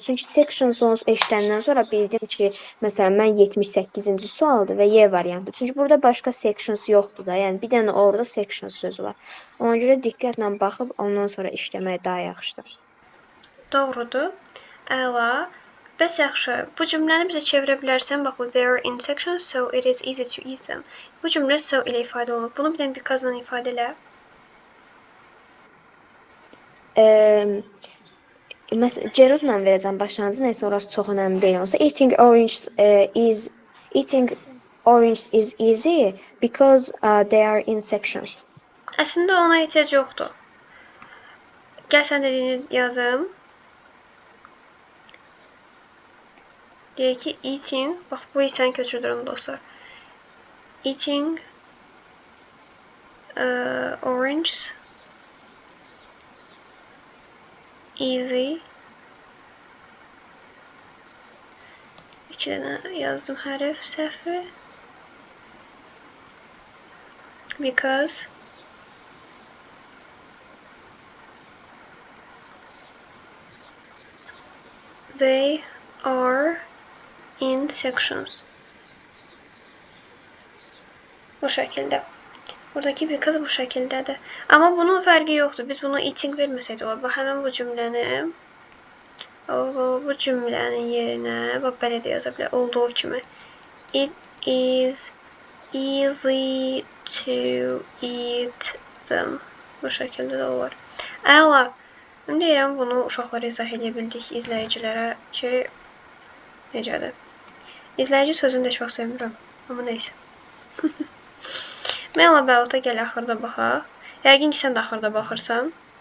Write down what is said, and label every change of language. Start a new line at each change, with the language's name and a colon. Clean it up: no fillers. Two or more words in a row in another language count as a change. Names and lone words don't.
Azerbaijani: Çünki sections eşidəndən sonra bildim ki, məsələn mən 78-ci sualdır və Y variantı. Çünki burada başqa sections yoxdur da. Yəni bir dənə orada sections sözü var. Ona görə diqqətlə baxıb ondan sonra işləmək daha yaxşıdır. Doğrudur. Əla. Bəs yaxşı, bu cümləni bizə çevirə bilərsən? Bax,
English: they are in sections, so it is easy to eat them.
Azerbaijani: Bu cümlə so ilə ifadə olunub. Bunu bir dənə because-la ifadə elə. Məsələn, Cerudla verəcəm başlanğıcı, nəysə orası çox önəmli deyil.
English: Olsa eating orange is easy because they are in sections.
Azerbaijani: Əslində ona ehtiyac yoxdur. Gəl sən dediyini yazım. Deyək ki, eating, bax bu hissəni köçürdürüm dostlar.
English: Eating orange easy.
Azerbaijani: 2 dənə yazdım hərf səhvi.
English: Because they are in sections.
Azerbaijani: Bu şəkildə. Buradakı because bu şəkildədir. Amma bunun fərqi yoxdur. Biz bunu eating verməsəydik olar. Bax, həmin bu cümlənin yerinə bax, belə də yaza bilər. Olduğu kimi.
English: It is easy to eat them.
Azerbaijani: Bu şəkildə də olar. Əla. Mən deyirəm, bunu uşaqlara izah edə bildik izləyicilərə ki, necədir? İzləyici sözünü də heç vaxt sevmirəm. Amma neysə. Mən Əlbəvata gəl axırda baxaq. Yəqin ki, sən də axırda baxırsan.